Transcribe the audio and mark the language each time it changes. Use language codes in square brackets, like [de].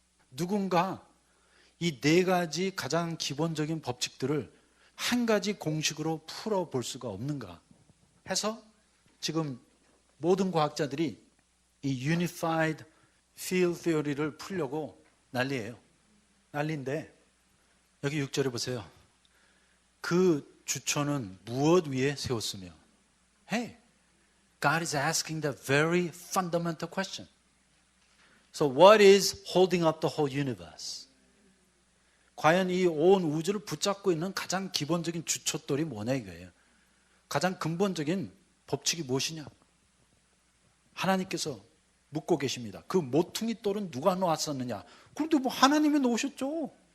[ko] 누군가 이 네 가지 가장 기본적인 법칙들을 한 가지 공식으로 풀어볼 수가 없는가 해서 지금 모든 과학자들이 이 Unified Field Theory 를 풀려고 난리예요. 난리인데 여기 6절에 보세요. 그 주초는 무엇 위에 세웠으며. [en] Hey, God is asking the very fundamental question. So what is holding up the whole universe? [ko] 과연 이 온 우주를 붙잡고 있는 가장 기본적인 주초돌이 뭐냐 이거예요. 가장 근본적인 법칙이 무엇이냐? 하나님께서 묻고 계십니다. 그 모퉁이 돌은 누가 놓았었느냐? 그런데 뭐 하나님이 놓으셨죠.